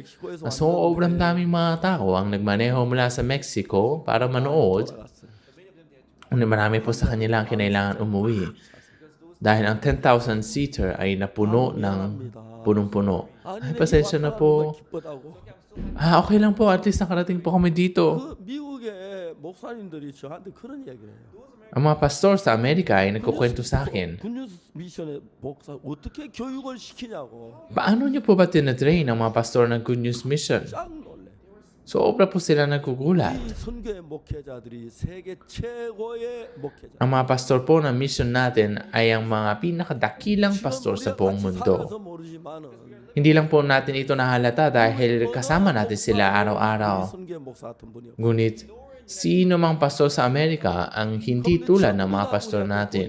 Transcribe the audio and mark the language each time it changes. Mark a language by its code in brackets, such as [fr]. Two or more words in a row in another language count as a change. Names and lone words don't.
[tl] Sobrang daming mga tao ang nagmaneho mula sa Mexico para manood. Marami po sa kanila ang kinailangan umuwi. Dahil ang 10,000 seater ay napuno ng punong-puno. Ay, pasensya na po. Okay lang po. [en] At least [tl] nakarating po kami dito. [ko] 미국의 목사님들이 저한테 그런 얘기를 해요. [tl] Ang mga pastor sa Amerika ay nagkukwento sa akin. [ko] 미션의 목사 어떻게 교육을 시키냐고. [tl] Paano niyo po ba tinatrain ang mga pastor ng Good News Mission? Sobra po sila nagkugulat. [ko] 선교의 목회자들이 세계 최고의 목회자. [tl] Ang mga pastor po ng mission natin ay ang mga pinakadakilang pastor sa buong mundo. Hindi lang po natin ito nahalata dahil kasama natin sila araw-araw. Ngunit, sino mang pastor sa Amerika ang hindi tulad ng mga pastor natin?